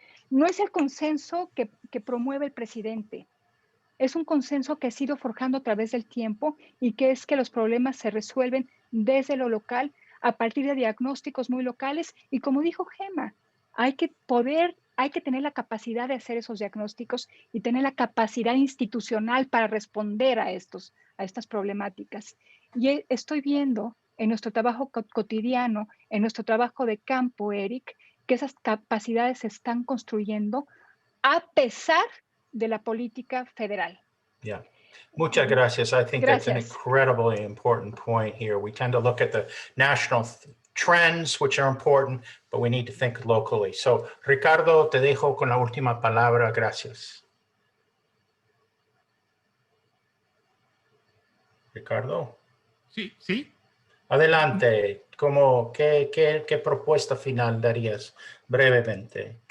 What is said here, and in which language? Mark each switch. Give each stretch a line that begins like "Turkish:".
Spanish: No es el consenso que promueve el presidente, es un consenso que ha sido forjando a través del tiempo y que es que los problemas se resuelven desde lo local a partir de diagnósticos muy locales y, como dijo Gemma, hay que tener la capacidad de hacer esos diagnósticos y tener la capacidad institucional para responder a estas problemáticas. Y estoy viendo en nuestro trabajo cotidiano, en nuestro trabajo de campo, Eric, que esas capacidades se están construyendo a pesar de la política federal. Yeah. Muchas gracias.
English: I think that's an incredibly important point here. We tend to look at the national trends, which are important, but we need to think locally.
Spanish: So, Ricardo, te dejo con la última palabra. Gracias. Ricardo. Sí. Adelante. ¿Qué propuesta final darías brevemente?